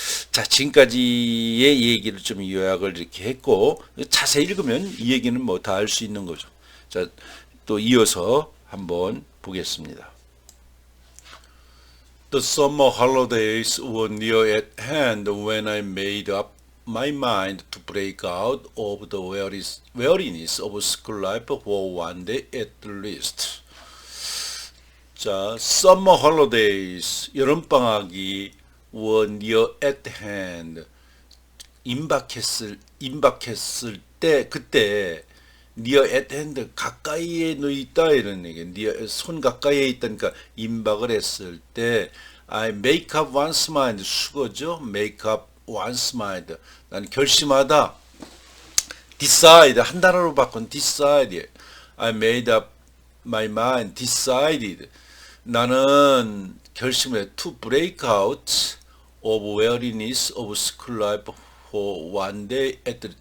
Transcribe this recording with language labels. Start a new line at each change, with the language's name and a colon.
Korean: 자, 지금까지의 얘기를 좀 요약을 이렇게 했고 자세히 읽으면 이 얘기는 뭐 다 알 수 있는 거죠. 자, 또 이어서 한번 보겠습니다.
English: The summer holidays were near at hand when I made up my mind to break out of the weariness of school life for one day at least.
Korean: 자,
English: summer holidays,
Korean: 여름방학이
English: were near at hand,
Korean: 임박했을 때, 그때
English: near at hand,
Korean: 가까이에 있다 이런 얘기. near, 손 가까이에 있다니까 임박을 했을 때
English: I make up one's mind,
Korean: 수거죠.
English: make up one's mind,
Korean: 난 결심하다.
English: decide,
Korean: 한 단어로 바꾼 decide.
English: I made up my mind, decided.
Korean: 나는 결심해
English: to break out of weariness of school life for one day at least.